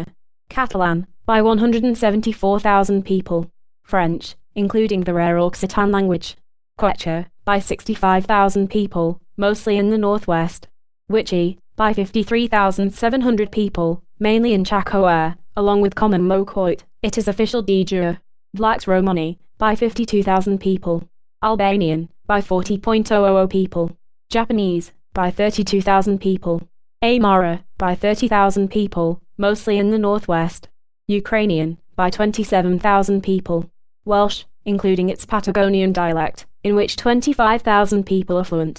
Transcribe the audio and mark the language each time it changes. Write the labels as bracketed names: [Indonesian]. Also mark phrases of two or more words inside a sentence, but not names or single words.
[English] Catalan, by 174,000 people. French, including the rare Occitan language. Quechua, by 65,000 people, mostly in the northwest. Wichi, by 53,700 people, mainly in Chaco, along with common Mocoit, it is official de jure. Vlax Romani, by 52,000 people. Albanian, by 40,000 people. Japanese, by 32,000 people. Aymara, by 30,000 people, mostly in the northwest. Ukrainian, by 27,000 people. Welsh, including its Patagonian dialect, in which 25,000 people are fluent.